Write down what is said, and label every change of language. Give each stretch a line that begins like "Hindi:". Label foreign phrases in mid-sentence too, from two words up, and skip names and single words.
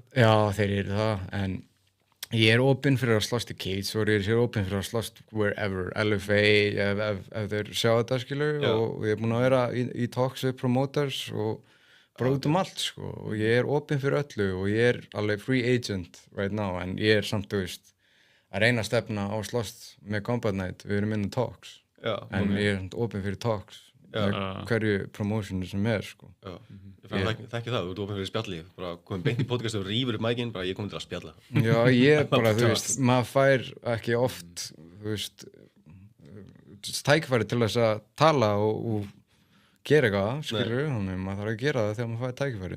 Icelandic: Já, þeir eru það, en ég er opinn fyrir að slást í Cage og ég er opinn fyrir að slást wherever, LFA, ef þeir sjá þetta, skilur, og ég er búinn að vera í talks við promoters og bara út allt, sko, og ég er opinn fyrir öllu og ég er alveg
English: free agent right now,
Icelandic: en ég er samt, þú veist, að reyna að stefna á slást með Combat Night, við erum inn í talks, en ég er opinn fyrir talks með hverju promotionu sem er, sko. Þekki það, þú ert opinn fyrir spjalli, bara komin beint í podcast og rífur upp mækinn, bara ég komin til að spjalla. Já, ég bara, þú veist, maður fær ekki oft, þú veist, tækifæri til þess að tala og gera eitthvað, skilur, þannig maður þarf að gera það þegar maður fær tækifæri.